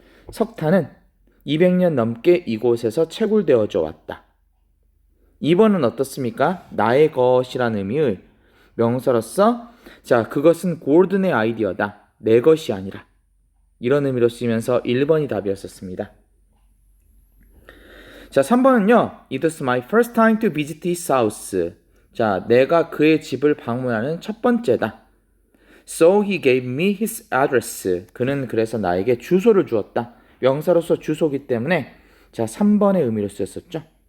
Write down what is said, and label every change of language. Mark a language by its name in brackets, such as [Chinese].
[Korean] 석탄은 200년 넘게 이곳에서 채굴되어져 왔다. 2번은 어떻습니까? 나의 것이라는 의미의 명사로서 자, 그것은 골든의 아이디어다. 내 것이 아니라. 이런 의미로 쓰이면서 1번이 답이었었습니다. 자, 3번은요. [English] It was my first time to visit his house. [Korean] 자, 내가 그의 집을 방문하는 첫 번째다. [English] So he gave me his address. [Korean] 그는 그래서 나에게 주소를 주었다. 명사로서 주소기 때문에 자, 3번의 의미로 쓰였었죠.